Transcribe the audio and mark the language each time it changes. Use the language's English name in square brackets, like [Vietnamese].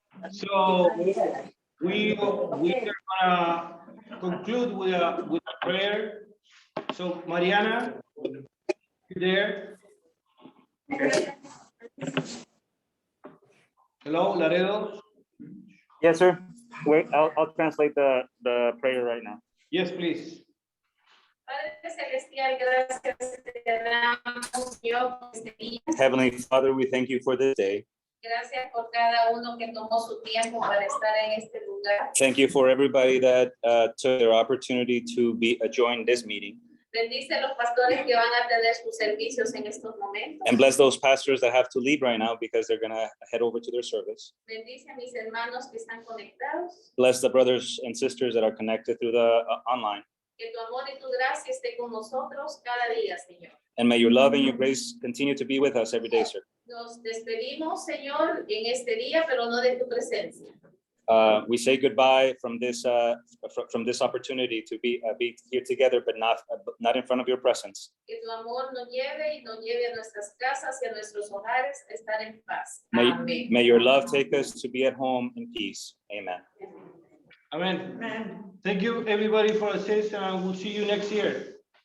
[English] So we are gonna conclude with a prayer. So Mariana, you there? Hello, Laredo. Yes, sir. Wait, I'll translate the prayer right now. Yes, please. [Spanish] Padre Celestial, gracias te damos, Dios, por este día. [English] Heavenly Father, we thank you for this day. [Spanish] Gracias por cada uno que tomó su tiempo para estar en este lugar. [English] Thank you for everybody that took their opportunity to join this meeting. [Spanish] Bendice a los pastores que van a tener sus servicios en estos momentos. [English] And bless those pastors that have to leave right now because they're going to head over to their service. [Spanish] Bendice a mis hermanos que están conectados. [English] Bless the brothers and sisters that are connected through the online. [Spanish] Que tu amor y tu gracia esté con nosotros cada día, Señor. [English] And may your love and your grace continue to be with us every day, sir. [Spanish] Nos despedimos, Señor, en este día, pero no de tu presencia. [English] We say goodbye from this opportunity to be here together, but not in front of your presence. [Spanish] Que tu amor nos lleve y nos lleve a nuestras casas y a nuestros hogares a estar en paz. [English] May, [Spanish] Amén. [English] may your love take us to be at home in peace. Amen. Amen. Amen. Thank you, everybody, for assistance, and we'll see you next year.